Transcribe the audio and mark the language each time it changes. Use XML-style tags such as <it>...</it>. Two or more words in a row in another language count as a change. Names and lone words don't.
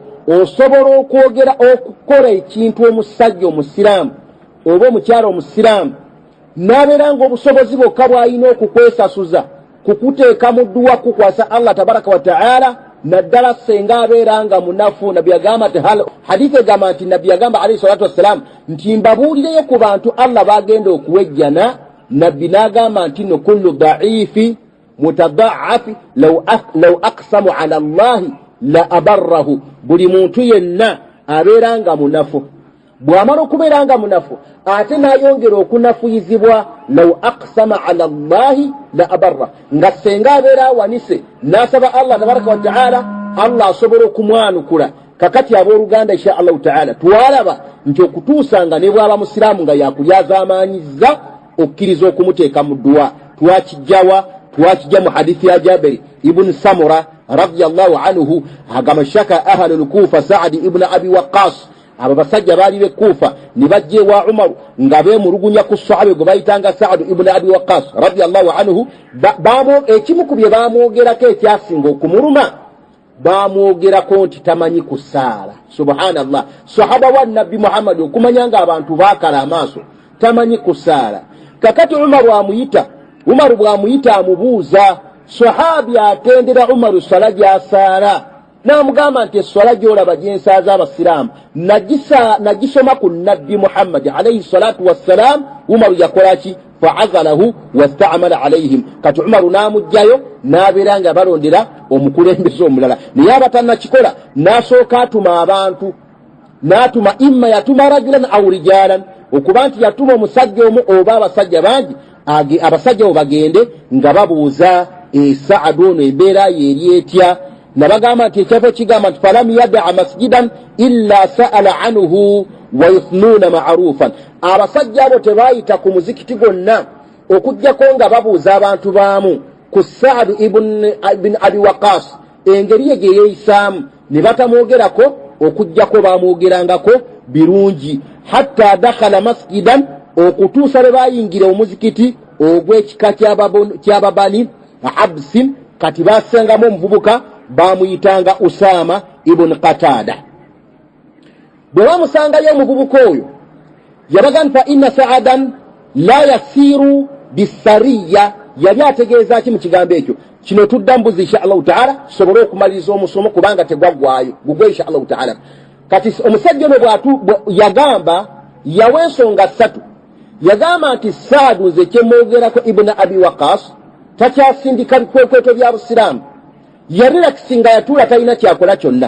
<lg>Osobola okwogera okukola ekintu omusajja omusiraamu oba omukyala omusiraamu n'abeera ng'obusobozi bwokka bw'alina okukwesasuza kukuteeka mu dduwa kukwasa Allah</lg> <ar>تبارك وتعالى,</ar> <lg>naddala senga abeeranga munafu. Nabbi yagamba nti hadithi egamba nti nabbi yagamba</lg> <ar>عليه الصلاة والسلام</ar> <lg>nti mbabuulireyo ku bantu Allah bagenda okuwejjana. Nabbi n'agamba nti</lg> <ar>no كل ضعيف متضعف لو أقسم على الله لأبره.</ar> <lg>Buli muntu yenna abeeranga munafu, bw'amala okubeeranga munafu ate n'ayongera okunafuyizibwa</lg> <ar>لو أقسم على الله لأبر,</ar> <lg>nga senga abeera awanise n'asaba Allah</lg> <ar>تبارك وتعالى,</ar> <lg>Allah asobola okumwanukula. Kakati abooluganda</lg> <ar>إن شاء الله تعالى</ar> <lg>twalaba nti okutuusanga ne bw'aba musiraamu nga yakulyazaamaanyiza okkiriza okumuteeka mu dduwa. Twakijja mu hadithi ya Jabir ibn Samura</lg> <ar>رضي الله عنه</ar> <lg>agamba</lg> <ar>شكا أهل الكوفة</ar> <lg>Sa'd ibn Abi Waqqas. Abo basajja baali be Kufa ne bajje wa Umar nga beemulugunya ku sahabe gwe bayitanga Sa'd ibn Abi Waqqas</lg> <ar>رضي الله عنه.</ar> <lg>Ekimu ku bye baamwogerako ekyasinga okumuluma, baamwogerako nti tamanyi kusaala. Subhanallah, sahaba wa Nabbi Muhammad okumanya nga abantu baakala amaaso, tamanyi kusaala. Kakati Umar bw'amuyita amubuuza, sahabi atendera Umar swala gy'asaala, n'amugamba nti eswala gy'olaba gy'ensaaza abasiraamu nagisoma ku Nabbi Muhammad</lg> <ar>عليه الصلاة والسلام.</ar> <lg>Umar yakola ki?</lg> <ar>فعزله واستعمل عليهم.</ar> <lg>Kati Umar n'amugjayo n'abeera nga balondera omukulembeze omulala, naye abatannakikola n'asooka atuma abantu, n'atuma imma yatuma</lg> <ar>رجلا أو رجالا,</ar> <lg>okuba nti yatuma omusajja omu oba abasajja bangi, abasajja abo bagende nga babuuza Sa'd ono embeera ye eri etya. Nabagamba nti ekyafo kigamba nti</lg> <ar>فلم يدع مسجدا إلا سأل عنه ويثنون معروفا.</ar> <lg>Abasajja abo tebayita ku muzikiti gonna okujjako nga babuuza abantu baamu ku Sa'd ibn Abi Waqqas engeri ye gye yeeyisaamu, ne batamwogerako okujjako bamwogerangako birungi.</lg> <ar>حتى دخل مسجدا,</ar> <lg>okutuusa lwe bayingira omuzikiti ogw'ekika ky'Ababani Absin. Kati basengamu omuvubuka bamuyitanga Usama ibn Qatada. Bwe bamusangayo omuvubuka oyo yabagamba</lg> <ar>فإن سعدا لا يسير بالسرية.</ar> <lg>Yali ategeeza ki mu kigambo ekyo? Kino tudda mbuzi</lg> <ar>إن شاء الله تعالى</ar> <lg>sobole okumaliriza omusomo kubanga tegwaggwayo gugwe</lg> <ar>إن شاء الله تعالى.</ar> <lg>Kati omusajja ono yagamba yawa ensonga 3. Yagamba nti Sa'd nze kyemwogerako Ibn Abi Waqqas takyasindika bikwekweto bya Busiraamu, yarira kisinga yatuula talina kyakola kyonna.</lg>